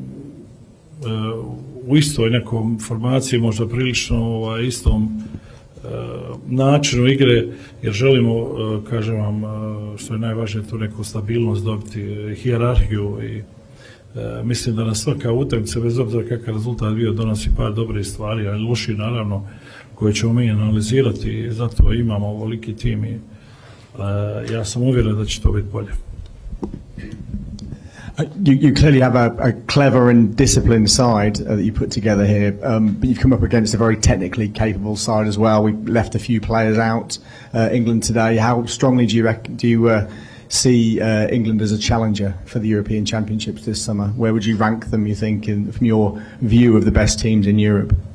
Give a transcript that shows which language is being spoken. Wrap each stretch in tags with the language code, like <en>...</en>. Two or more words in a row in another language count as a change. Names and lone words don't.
<hr>u istoj nekom formaciji, možda prilično istom načinu igre, jer želimo, kažem vam, što je najvažnije, tu neku stabilnost dobiti, hijerarhiju i mislim da na svaka utakmica, bez obzira kakav rezultat bio, donosi par dobrih stvari, ali loši naravno, koje ćemo mi analizirati i zato imamo ovoliki tim i ja sam uvjeren da će to biti bolje.</hr> <en>You clearly have a clever and disciplined side that you put together here, but you've come up against a very technically capable side as well. We've left a few players out, England today. How strongly do you see England as a challenger for the European Championships this summer? Where would you rank them, you think, from your view of the best teams in Europe?</en>